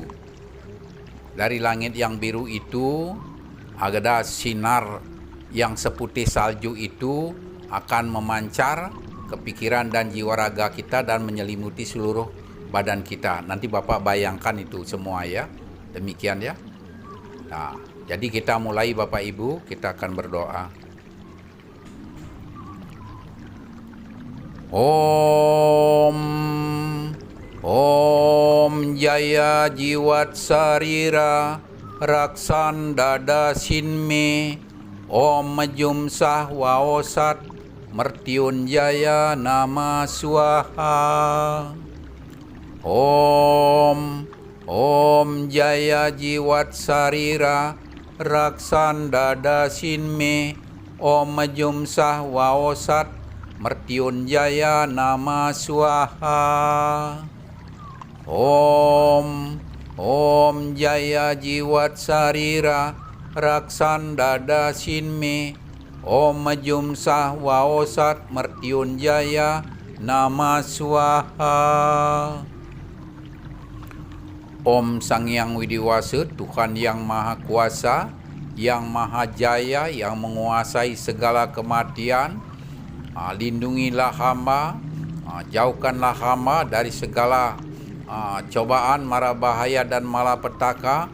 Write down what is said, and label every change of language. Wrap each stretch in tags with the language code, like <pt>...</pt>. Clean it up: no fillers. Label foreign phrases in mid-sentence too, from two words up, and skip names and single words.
<id>Dari langit yang biru itu ada sinar yang seputih salju, itu akan memancar ke pikiran dan jiwa raga kita dan menyelimuti seluruh badan kita. Nanti Bapak bayangkan itu semua ya. Demikian ya. Nah, jadi kita mulai Bapak Ibu, kita akan berdoa.</id> <sa>Om Jaya Jiwat Sarira Raksan Dada Sinme Om Majum Sah Waosat Mertiun Jaya Nama Swaha. Om Jaya Jiwat Sarira Raksan Dada Sinme Om Majum Sah Waosat Mertiun Jaya Nama Swaha. Om Jaya Jiwat Sarira Raksan Dada Sinme Om Majum Sah Waosat Mertiun Jaya Nama Swaha.</sa> <id>Om Sang Hyang Widiwasa, Tuhan yang Maha Kuasa, yang Maha Jaya, yang menguasai segala kematian, lindungilah hamba, Jauhkanlah hamba dari segala cobaan, mara bahaya dan malapetaka.</id>